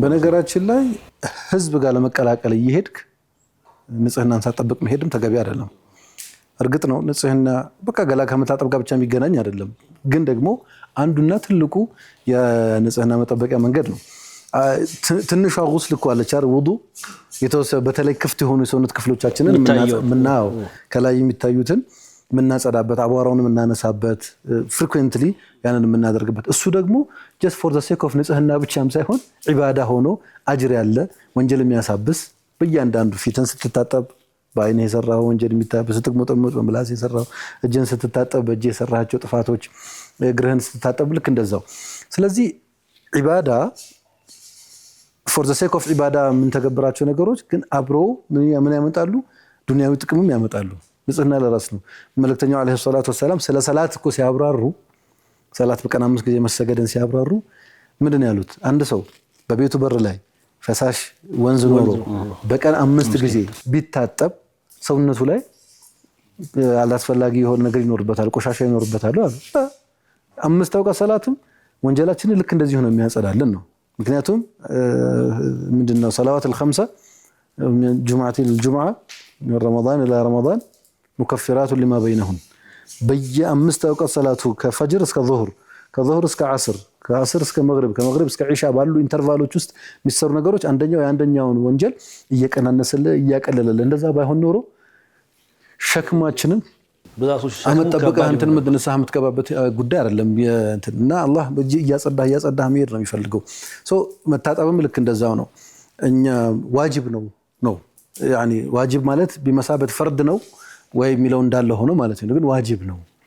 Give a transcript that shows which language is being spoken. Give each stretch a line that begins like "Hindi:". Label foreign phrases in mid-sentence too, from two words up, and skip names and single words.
Amharic: በነገራችን ላይ ህዝብ ጋር ለመቀላቀል እየሄድክ ንጽህናን ሳትጠብቅ መሄድም ተገቢ አይደለም እርግጥ ነው ንጽህና በቃ ገላ ከመታጠብ ጋር ብቻ የሚገናኝ አይደለም ግን ደግሞ አንዱና ትልቁ የንጽህና መጠበቂያ መንገድ ነው ትንሿ ጉስል እኮ አለች አይደል ውዱ የተወሰነ በተለይ ክፍት የሆኑ የሰውነት ክፍሎቻችንን ምናው ከላይ የሚታዩትን ምናጸዳበት አቧራውን ምናነሳበት ፍሪኩዌንትሊ ያንን ምናደርግበት እሱ ደግሞ
English: just for the sake of
Amharic: ንጽህና ብቻም ሳይሆን ዒባዳ ሆኖ አጅር ያለ ወንጀል የሚያሳብስ በእያንዳንዱ ፊትን ስትታጠብ በአይን የሰራው ወንጀል የሚታበስ ስትሞጠሞጥ በምላስ የሰራው እጅን ስትታጠብ በእጅ የሰራቸው ጥፋቶች እግርህን ስትታጠብ ልክ እንደዛው ስለዚህ ዒባዳ
English: for the sake of
Amharic: ዒባዳ ምን ተገበራቸው ነገሮች ግን አብሮ ምን ያመጣሉ ዱንያዊ ጥቅምም ያመጣሉ ንጽህና ለራስ ነው መልእክተኛው
Arabic: عليه الصلاة والسلام
Amharic: ስለ ሰላት እኮ ሲያብራሩ ሰላት በቀን 5 ጊዜ መሰገድን ሲያብራሩ ምንድን ያሉት አንድ ሰው በቤቱ በር ላይ ፈሳሽ ወንዝ ኖሮ በቀን 5 ጊዜ ቢታጠብ ሰውነቱ ላይ አላስፈላጊ የሆነ ነገር ይኖርበታል ቆሻሻ ይኖርበታል አሉ 5 አውቃ ሰላትም ወንጀላችንን ልክ እንደዚህ ሆነ የሚያጸዳልን ነው ምክንያቱም ምንድነው ሰላዋት
Arabic: الخمسه جمعه الجمعه من رمضان الى رمضان مكفرات لما بينهن
Amharic: በየአምስት አውቃት ሰላቱ ከፈጅር እስከ ዙህር ከዙህር እስከ ዓስር ከአስር እስከ መግሪብ ከመግሪብ እስከ ዒሻ ባሉ ኢንተርቫሎች ውስጥ የሚሰሩ ነገሮች አንደኛው የአንደኛውን ወንጀል እየቀናነሰልህ እያቀለለልህ እንደዛ ባይሆን ኖሮ ሸክማችንን አመጣበቀ አንተን ንስሐ የምትገባበት ጉዳይ አይደለም እና አላህ እያጸዳህ መሄድ ነው የሚፈልገው። መታጠብም ልክ እንደዛው ነው። እኛ ዋጅብ ነው ያኒ ዋጅብ ማለት ቢመሳበት ፈርድ ነው ወይ የሚለው እንዳለ ሆኖ ማለት ነው። ግን ዋጅብ ነው